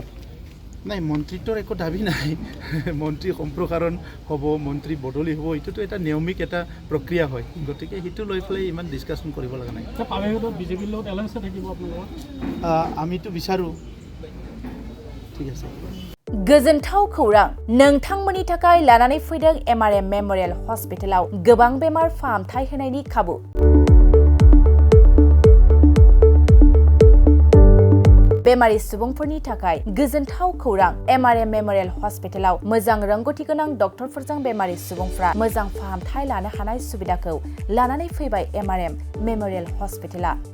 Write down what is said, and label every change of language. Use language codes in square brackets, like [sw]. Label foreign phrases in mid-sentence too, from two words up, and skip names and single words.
[as] নাই, মন্ত্ৰিত্বৰ একো দাবী নাই। মন্ত্ৰী সম্প্ৰসাৰণ হ'ব, মন্ত্ৰী বদলি হ'ব, এইটোতো এটা নিয়মিক এটা প্ৰক্ৰিয়া হয়, গতিকে সেইটো লৈ পেলাই ইমান ডিছকাশ্যন কৰিব লগা নাই। বিজেপিৰ লগত এলায়েন্স থাকিব আপোনালোকৰ? আমিতো বিচাৰোঁ। ঠিক আছে। [brx] गोजोनथाव खौरां, नोंथांमोननि थाखाय लानानै फैदों MRM मेमोरियल हस्पिटालाव गोबां बेमार फाहामथाय होनायनि खाबु। बेमारि सुबुंफोरनि थाखाय गोजोनथाव खौरां, MRM मेमोरियल हस्पिटालाव मोजां रोंग'थि गोनां डक्टरफोरजों बेमारि सुबुंफ्रा मोजां फाहामथाय लानो हानाय सुबिदाखौ लानानै फैबाय MRM मेमोरियल हस्पिटाला।